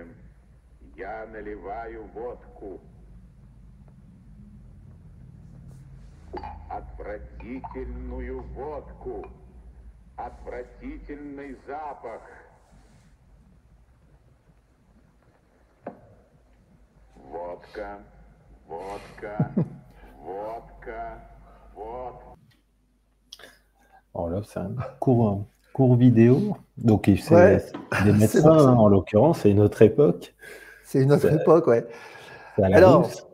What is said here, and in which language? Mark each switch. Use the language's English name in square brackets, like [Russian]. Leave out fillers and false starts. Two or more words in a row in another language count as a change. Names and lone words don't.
[Russian] Я наливаю водку. Отвратительную водку. Отвратительный запах. Водка. [French] Alors là, c'est un court vidéo. Donc, c'est des médecins, hein, en l'occurrence, c'est une autre époque. C'est une autre époque, ouais. Alors,